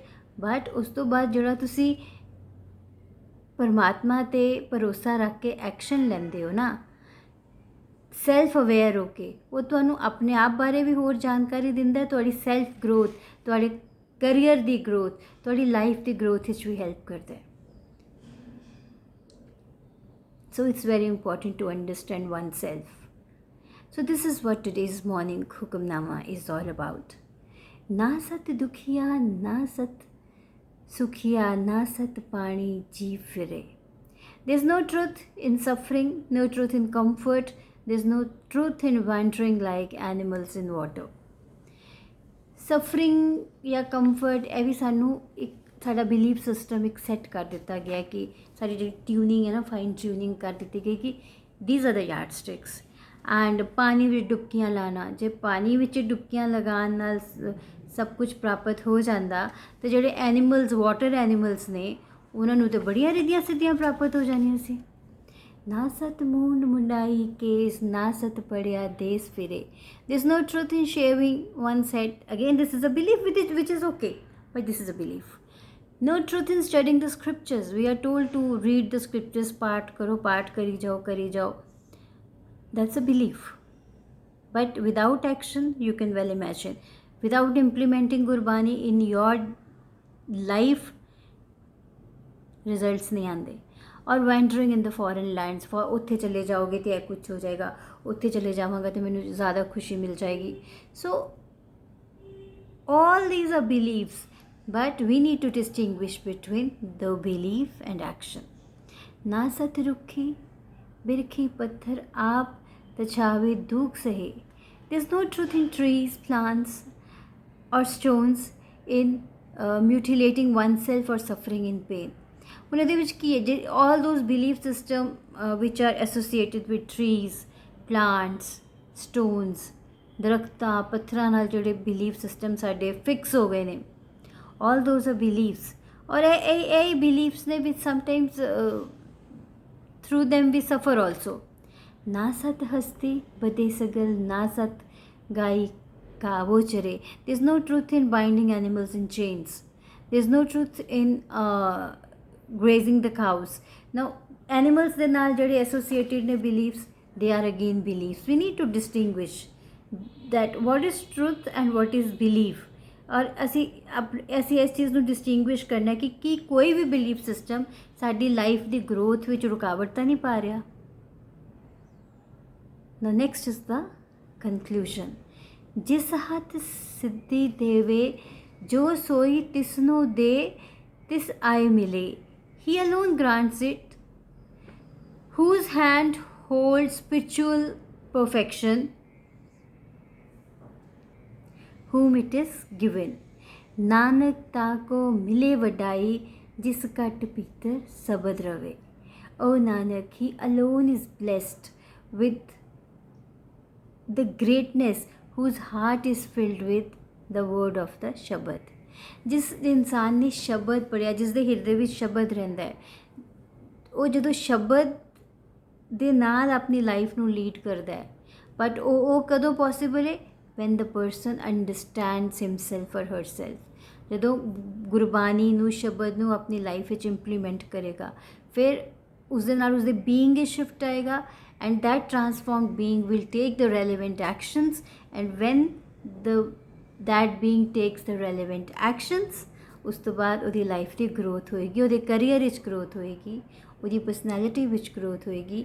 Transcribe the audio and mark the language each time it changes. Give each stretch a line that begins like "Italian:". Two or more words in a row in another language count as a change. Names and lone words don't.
Punjabi: ਬਟ ਉਸ ਤੋਂ ਬਾਅਦ ਜਿਹੜਾ ਤੁਸੀਂ ਪਰਮਾਤਮਾ 'ਤੇ ਭਰੋਸਾ ਰੱਖ ਕੇ ਐਕਸ਼ਨ ਲੈਂਦੇ ਹੋ ਨਾ,
English: self aware
Punjabi: ਹੋ ਕੇ, ਉਹ ਤੁਹਾਨੂੰ ਆਪਣੇ ਆਪ ਬਾਰੇ ਵੀ ਹੋਰ ਜਾਣਕਾਰੀ ਦਿੰਦਾ, ਤੁਹਾਡੀ
English: self growth,
Punjabi: ਤੁਹਾਡੇ ਕਰੀਅਰ ਦੀ ਗਰੋਥ, ਤੁਹਾਡੀ ਲਾਈਫ ਦੀ ਗਰੋਥ ਵਿੱਚ ਵੀ ਹੈਲਪ ਕਰਦਾ ਹੈ.
English: So it's very important to understand oneself. So this is what today's morning Hukamnama is all about.
Punjabi: ਨਾ ਸਤ ਦੁਖੀਆ, ਨਾ ਸਤ ਸੁਖੀਆ, ਨਾ ਸਤ ਪਾਣੀ ਜੀਵ ਫਿਰੇ.
English: There's no truth in suffering, no truth in comfort, there's no truth in wandering like animals in water. Suffering या comfort,
Punjabi: ਇਹ ਵੀ ਸਾਨੂੰ ਇੱਕ ਸਾਡਾ
English: belief system
Punjabi: ਇੱਕ ਸੈੱਟ ਕਰ ਦਿੱਤਾ ਗਿਆ ਕਿ ਸਾਡੀ ਜਿਹੜੀ ਟਿਊਨਿੰਗ ਹੈ ਨਾ,
English: fine tuning
Punjabi: ਕਰ ਦਿੱਤੀ ਗਈ ਕਿ
English: these are the yardsticks.
Punjabi: ਐਂਡ ਪਾਣੀ ਵਿੱਚ ਡੁਬਕੀਆਂ ਲਾਣਾ, ਜੇ ਪਾਣੀ ਵਿੱਚ ਡੁਬਕੀਆਂ ਲਗਾਉਣ ਨਾਲ ਸਭ ਕੁਝ ਪ੍ਰਾਪਤ ਹੋ ਜਾਂਦਾ, ਤੇ ਜਿਹੜੇ ਐਨੀਮਲਸ,
English: water animals
Punjabi: ਨੇ, ਉਹਨਾਂ ਨੂੰ ਤਾਂ ਬੜੀਆਂ ਰਿੱਧੀਆਂ ਸਿੱਧੀਆਂ ਪ੍ਰਾਪਤ ਹੋ ਜਾਣੀਆਂ ਸੀ. ਨਾ ਸਤ ਮੂੰਡ ਮੁੰਡਾਈ ਕੇਸ, ਨਾ ਸਤ ਪੜਿਆ ਦੇਸ ਫਿਰੇ.
English: There's no truth in shaving one's head. Again, this is a belief which is okay, but this is a belief. No truth in studying the scriptures. We are told to read the scriptures,
Hindi: पाठ करो, पाठ करी जाओ.
English: That's a belief. But without action, you can well imagine, without implementing Gurbani in your life, results
Hindi: नहीं आते.
Punjabi: ਔਰ
English: wandering in the foreign lands for
Punjabi: ਉੱਥੇ ਚਲੇ ਜਾਓਗੇ ਤੇ ਇਹ ਕੁਛ ਹੋ ਜਾਏਗਾ, ਉੱਥੇ ਚਲੇ ਜਾਵਾਂਗਾ ਤੇ ਮੈਨੂੰ ਜ਼ਿਆਦਾ ਖੁਸ਼ੀ ਮਿਲ ਜਾਏਗੀ।
English: ਸੋ all these are beliefs, but we need to distinguish between the belief and action.
Punjabi: ਨਾ ਸਤ ਰੁਖੀ ਬਿਰਖੀ ਪੱਥਰ ਆਪ ਤਛਾਵੇ ਦੁਖ ਸਹੇ.
English: There's no truth in trees, plants, or stones, in mutilating oneself or suffering in pain.
Punjabi: ਹੁਣ ਇਹਦੇ ਵਿੱਚ ਕੀ ਹੈ,
English: all those belief system which are associated with trees, plants, stones,
Punjabi: ਦਰਖਤਾਂ ਪੱਥਰਾਂ ਨਾਲ ਜਿਹੜੇ
English: belief system
Punjabi: ਸਾਡੇ ਫਿਕਸ ਹੋ ਗਏ ਨੇ,
English: all those are beliefs.
Punjabi: ਔਰ ਇਹ ਬਿਲੀਫਸ ਨੇ ਵਿੱਚ
English: ਸਮਟਾਈਮਸ through them we suffer also.
Punjabi: ਨਾ ਸਤ ਹਸਤੀ ਬਦੇ ਸਗਲ ਨਾ ਸਤ ਗਾਈ ਕਾਵੋ ਚਰੇ.
English: There's no truth in binding animals in chains. There's no truth in grazing the cows. Now animals
Punjabi: ਦੇ ਨਾਲ ਜਿਹੜੇ
English: associated ਨੇ beliefs, they are again beliefs. We need to distinguish that what is truth and what is belief.
Punjabi: ਔਰ ਅਸੀਂ ਇਸ ਚੀਜ਼ ਨੂੰ ਡਿਸਟਿੰਗੁਇਸ਼ ਕਰਨਾ ਕਿ ਕੋਈ ਵੀ
English: belief system
Punjabi: ਸਾਡੀ ਲਾਈਫ ਦੀ ਗਰੋਥ ਵਿੱਚ ਰੁਕਾਵਟ ਤਾਂ ਨਹੀਂ ਪਾ ਰਿਹਾ।
English: Now next is the conclusion.
Punjabi: ਜਿਸ ਹਾਥ ਸਿੱਧਿ ਦੇਵੇ ਜੋ ਸੋਈ ਤਿਸਨੋ ਦੇ ਤਿਸ ਆਏ ਮਿਲੇ.
English: He alone grants it, whose hand holds spiritual perfection, whom it is given.
Punjabi: ਨਾਨਕ ਤਾਕੋ ਮਿਲੇ ਵਡਾਈ ਜਿਸ ਕਟ ਪੀਤਰ ਸਬਦ ਰਵੇ.
English: O Nanak, he alone is blessed with the greatness whose heart is filled with the word of the ਸ਼ਬਦ.
Punjabi: ਜਿਸ ਇਨਸਾਨ ਨੇ ਸ਼ਬਦ ਪੜ੍ਹਿਆ, ਜਿਸ ਦੇ ਹਿਰਦੇ ਵਿੱਚ ਸ਼ਬਦ ਰਹਿੰਦਾ ਹੈ, ਉਹ ਜਦੋਂ ਸ਼ਬਦ ਦੇ ਨਾਲ ਆਪਣੀ ਲਾਈਫ ਨੂੰ ਲੀਡ ਕਰਦਾ ਹੈ। ਬਟ ਉਹ ਕਦੋਂ ਪੋਸੀਬਲ ਹੈ?
English: when the person understands himself or herself.
Punjabi: ਜਦੋਂ ਗੁਰਬਾਣੀ ਨੂੰ ਸ਼ਬਦ ਨੂੰ ਆਪਣੀ ਲਾਈਫ ਵਿੱਚ ਇੰਪਲੀਮੈਂਟ ਕਰੇਗਾ, ਫਿਰ ਉਸਦੇ ਨਾਲ ਉਸਦੇ ਬੀਇੰਗ ਵਿੱਚ ਸ਼ਿਫਟ ਆਏਗਾ,
English: and that transformed being will take the relevant actions, and when that being takes the relevant actions,
Punjabi: ਉਸ ਤੋਂ ਬਾਅਦ ਉਹਦੀ ਲਾਈਫ ਦੀ ਗਰੋਥ ਹੋਏਗੀ, ਉਹਦੇ ਕਰੀਅਰ ਵਿੱਚ ਗਰੋਥ ਹੋਏਗੀ, ਉਹਦੀ ਪਰਸਨੈਲਿਟੀ ਵਿੱਚ ਗਰੋਥ ਹੋਏਗੀ.